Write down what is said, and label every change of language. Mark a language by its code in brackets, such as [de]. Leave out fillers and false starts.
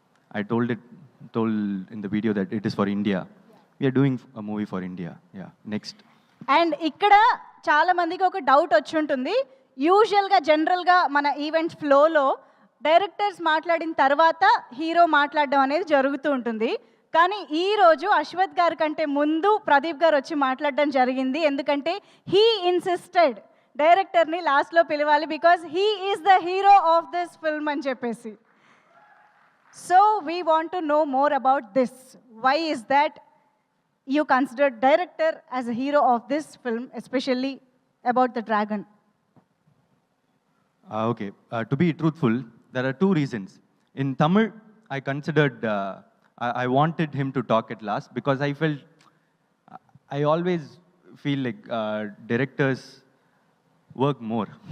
[en] I told in the video that it is for India. We are doing a movie for India. Yeah, next. [te] And ఇక్కడ చాలా మందికి ఒక doubt వచ్చి ఉంటుంది. యూజువల్గా జనరల్గా మన ఈవెంట్ ఫ్లోలో డైరెక్టర్స్ మాట్లాడిన తర్వాత హీరో మాట్లాడడం అనేది జరుగుతూ ఉంటుంది. కానీ ఈరోజు అశ్వత్ గారి కంటే ముందు ప్రదీప్ గారు వచ్చి మాట్లాడడం జరిగింది. [en] ఎందుకంటే he insisted డైరెక్టర్ని లాస్ట్లో పిలవాలి, because he is the hero of this film [te] అని చెప్పేసి. [en] So we want to know more about this. Why is that you considered director as a hero of this film, especially about the dragon? Okay, to be truthful, there are two reasons. In Tamil, I considered, I wanted him to talk at last, because I felt, I always feel like directors work more.